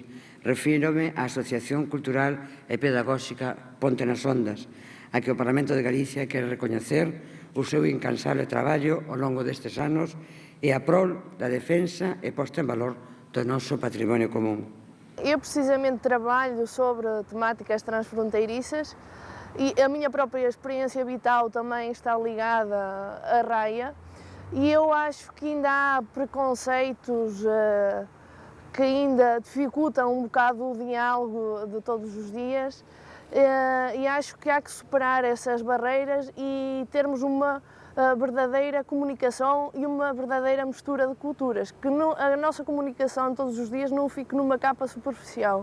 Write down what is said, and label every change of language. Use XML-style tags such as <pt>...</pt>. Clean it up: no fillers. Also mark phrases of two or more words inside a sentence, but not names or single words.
<gl>Refírome á Asociación Cultural e Pedagóxica Ponte nas Ondas, a que o Parlamento de Galicia quere recoñecer o seu incansable traballo ao longo destes anos e a prol da defensa e posta en valor do noso patrimonio común.</gl> <pt>Eu precisamente trabalho sobre temáticas transfronteiriças e a minha própria experiência vital também está ligada à raia e eu acho que ainda há preconceitos que ainda dificultam um bocado o diálogo de todos os dias e acho que há que superar essas barreiras e termos uma verdadeira comunicação e uma verdadeira mistura de culturas, que a nossa comunicação todos os dias não fique numa capa superficial.</pt>